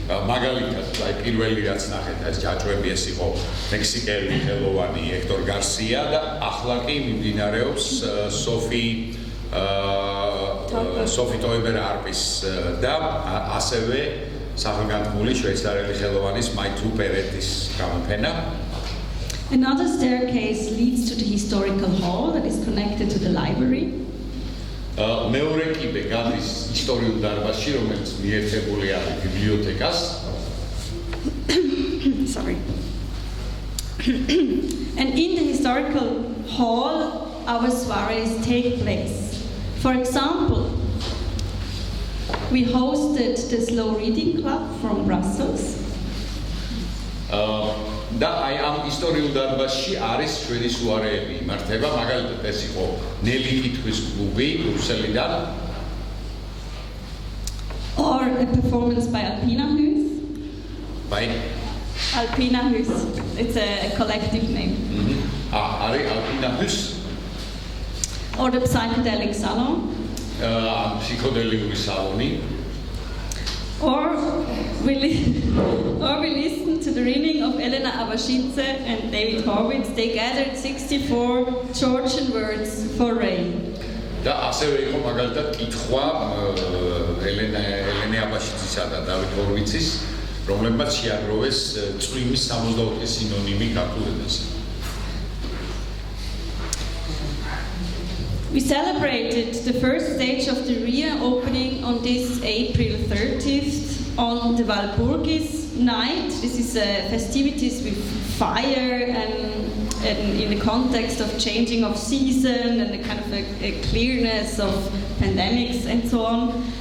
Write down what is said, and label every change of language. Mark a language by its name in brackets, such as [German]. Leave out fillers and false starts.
[Georgian] მაგალითად, პირველი რაც ნახეთ, ეს ჯაჭვები, ეს იყო მექსიკელი ხელოვანი ჰექტორ გარსია და ახლა კი მიმდინარეობს სოფი ტოიბერ არპის და ასევე სახელგანთქმული შვეიცარიელი ხელოვანის მაითუ პერეტის გამოფენა. [English] Another staircase leads to the historical hall that is connected to the library. [Georgian] მეორე კიბე გადის ისტორიულ დარბაზში, რომელიც მიერთებული არის ბიბლიოთეკას. [English] Sorry. And in the historical hall, our soirees take place. For example, we hosted the Slow Reading Club from Brussels. [Georgian] და აი ამ ისტორიულ დარბაზში არის ჩვენი სუარეები იმართება, მაგალითად ეს იყო ნელი კითხვის კლუბი ბრუსელიდან. [English] Or a performance by Alpina Hus. By Alpina Hus. It's a collective name. [Georgian] არის Alpina Hus. [English] Or the psychedelic salon. [Georgian] Psychedelic saloni. [English] Or we listened to the reading of Elena Avashidze and David Horwitz. They gathered 64 Georgian words for rain. [Georgian] და ასევე იყო მაგალითად კითხვა ელენე აბაშიძისა და დავით ჰორვიცის, რომლებმაც შეაგროვეს წვიმის 64 სინონიმი ქართულ ენაზე. [English] We celebrated the first stage of the RIA opening on this April 30th on the Walpurgis night. This is festivities with fire and in the context of changing of season and a kind of a clearness of pandemics and so on.